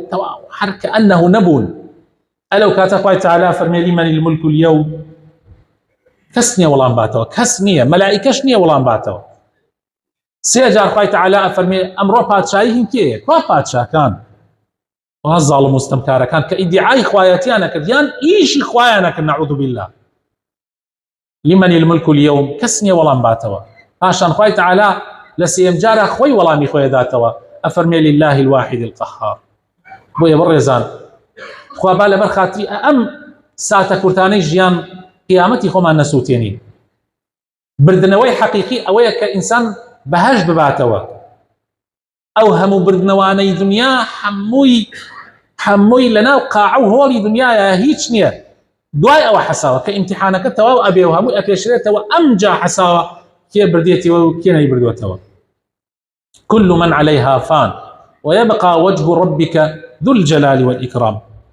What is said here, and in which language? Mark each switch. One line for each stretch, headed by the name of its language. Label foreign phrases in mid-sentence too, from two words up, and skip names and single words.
Central Kurdish: هەر کەئەنەه نەبوون ئەلەو کاتە خوای تعالی فەرمێ
Arabic: لیمەن المولک اليوم
Central Kurdish: کەس نییە وەڵام باتەوە کەس نییە مەلائیکەش نییە وەڵام باتەوە سێ جار خوای تعالی فەرمێ ئەمڕۆ پادشایی هین کێیە کوا پادشاکان وا زاڵم و ستەمکارەکان کە ئیدعای خوایەتیان نەکرد یان ئیشی خوایان نەکرد
Arabic: نەعوذ بالله لمن الملك اليوم
Central Kurdish: کەس نییە وەڵام باتەوە پاشان خوای تعالی لە سێم جارە خۆی وەڵامی خۆی داتەوە ئەفەرمێ
Arabic: لله الواحد القهار
Central Kurdish: بۆیە بەڕێزان خوا با لەبەر خاتری ئەم ساتە کورتانەی ژیان قیامەتی خۆمان نەسووتێنین بردنەوەی حەقیقی ئەوەیە کە ئینسان بەهەشت بباتەوە ئەو هەموو بردنەوانەی دنیا هەمووی لەناو قاع و هۆڵی دنیاە هیچ نییە دوای ئەوە حەساوە کە ئیمتیحانەکە تەواو ئەبێ و هەمووی ئەپێشرێتەوە ئەمجا حەساوە کێ بردێتەوە و کێ نەیبردوێتەوە
Arabic: كل من عليها فان ويبقى وجه ربك ذو الجلال والإكرام